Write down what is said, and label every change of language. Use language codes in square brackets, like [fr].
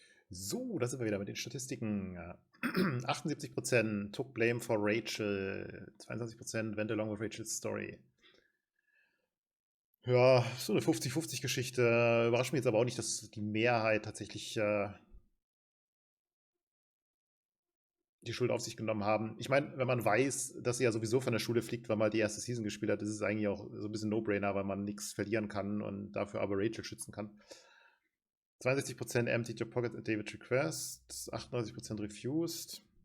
[de] So, da sind wir wieder mit den Statistiken. [en] 78% took blame for Rachel. 22% went along with Rachel's story. [de] Ja, so eine 50-50-Geschichte. Überrascht mich jetzt aber auch nicht, dass die Mehrheit tatsächlich die Schuld auf sich genommen haben. Ich meine, wenn man weiß, dass sie ja sowieso von der Schule fliegt, weil man die erste Season gespielt hat, ist es eigentlich auch so ein bisschen No-Brainer, weil man nichts verlieren kann und dafür aber Rachel schützen kann. [en] 62% emptied your pocket at David's request, 38% refused.